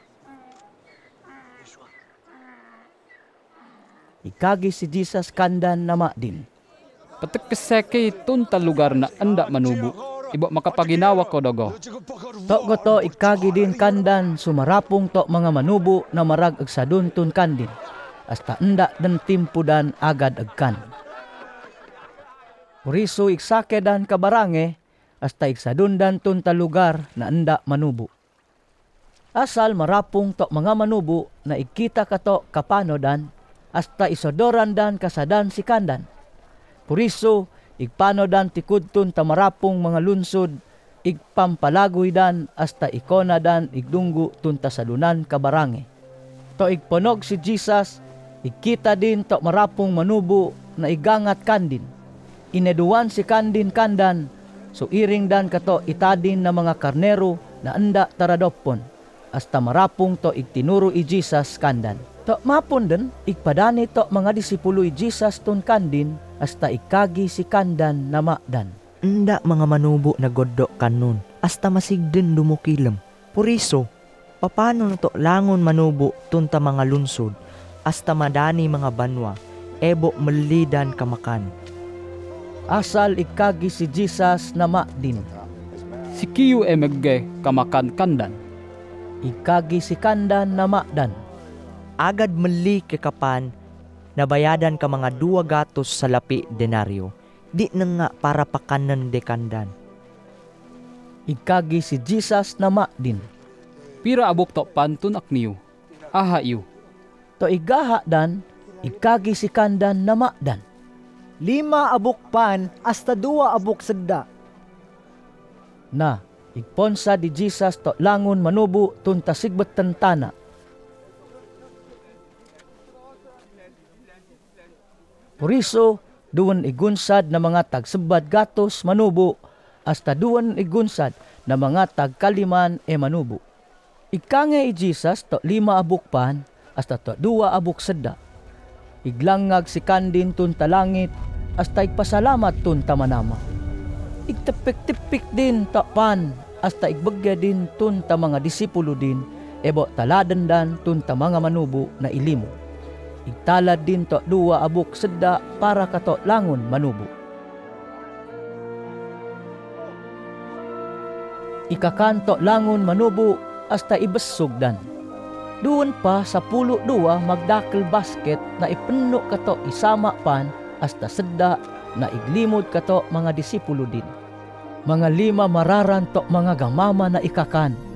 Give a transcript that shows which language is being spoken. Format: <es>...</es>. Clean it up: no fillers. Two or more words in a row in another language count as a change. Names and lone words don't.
<atd>Ikagi si Jesus kandan nama din. Patekeseke tunta lugar na anda manubo. Ibo makapaginawa ko dogo. To to ikagi din kandan sumarapong to mga manubo na marag agsadun tun kandin. Hasta enda dan timpudan agad agkan. Puriso iksake dan kabarange hasta iksadundan tun ta lugar na enda manubo. Asal marapong to mga manubo na ikita kato kapano dan hasta isodoran dan kasadan si kandan. Puriso igpano dan tikudtun ta marapong mga lunsod igpampalagoy dan hasta ikona dan igdunggo tun ta sadunan kabarange. To igponog si Jesus ikita din to marapong manubo na igangat kandin. Ineduan si kandin kandan, so iring dan kato itadin na mga karnero na anda taradopon, hasta marapong to igtinuro i Jesus kandan. To mapon den, igpadani to mga disipulo i Jesus ton kandin, hasta ikagi si kandan na makdan. Enda mga manubo na goddo kanon, hasta masigden dumukilem. Puriso, papano to langon manubo tunta mga lunsod, hasta madani mga banwa, ebo melidan kamakan. Asal ikagi si Jesus na makdin. Si Kiyo emegge kamakan kandan. Ikagi si kandan na makdan. Agad meli kekapan, nabayadan ka mga 2 gatos sa lapi denaryo. Di na nga para pakanan de kandan. Ikagi si Jesus na makdin. Pira abok to pantun akniyo. Aha iyo. To igaha dan, ikagi si kandan na makdan. 5 abok pan hasta 2 abok sedda. Na, igponsa di Jesus to langon manubo tunta sigbet tentana. Puriso, duwan igunsad na mga tagsebad gatos manubo, hasta duwan igunsad na mga tagkaliman manubo. Ikange i Jesus to 5 abok pan, hasta to 2 abok sedda. Iglangag si kandin tunta langit, hasta igpasalamat tunta manama. Igtepik-tipik din takpan, hasta igbagya din tunta mga disipulo din, ebo taladan dan tunta mga manubo na ilimo. Igtalad din to 2 abok sedda para kato langon manubo. Ikakanto langon manubo hasta ibesog dan. Doon pa sa 12 magdakil basket na ipenno kato isama pan hasta sedda na iglimod kato mga disipulo din. Mga 5 mararan to mga gamama na ikakan.</atd>